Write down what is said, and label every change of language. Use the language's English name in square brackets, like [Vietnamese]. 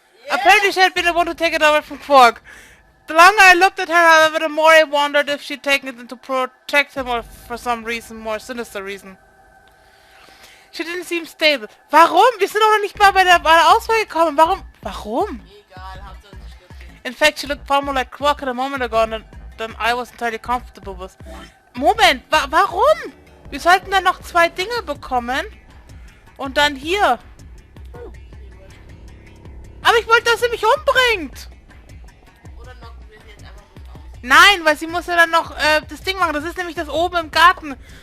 [English] Apparently she had been the one to take it away from Quark. The longer I looked at her, however, the more I wondered if she'd taken it to protect him or for some reason, more sinister reason. She didn't seem stable. [German] Warum? Wir sind doch noch nicht mal bei der Auswahl gekommen. Warum? Egal, Hauptsache sie stirbt. [English] In fact, she looked far more like Quark a moment ago than I was entirely comfortable with. [German] Moment, warum? Wir sollten dann noch 2 Dinge bekommen. Und dann hier. Aber ich wollte, dass sie mich umbringt. Oder knocken wir sie jetzt einfach gut aus. Nein, weil sie muss ja dann noch das Ding machen. Das ist nämlich das oben im Garten.